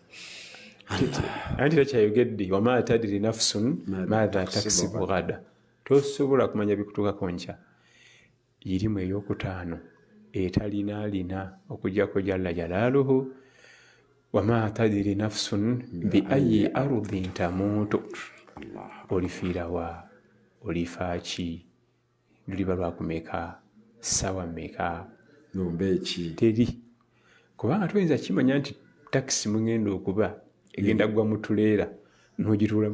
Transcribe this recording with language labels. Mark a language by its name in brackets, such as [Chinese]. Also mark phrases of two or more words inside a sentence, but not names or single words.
[Ganda] anti takyayogedde [Arabic] وما تدري نفس ماذا تكسب غدا. [Ganda] Tosobola kumanya bikutuukako nkya. Irimu ey'okutaano etalinaalina okugyako [Arabic] جل جلاله وما تدري نفس بأي أرض تموت. [Ganda] Olifiira wa olifa ki luliba lwakumeka ssaawa mmeka nomba eki teri kubanga toyinza kimanya nti takisi mugenda okuba egenda kugwa mu tuleera n'ogituulamu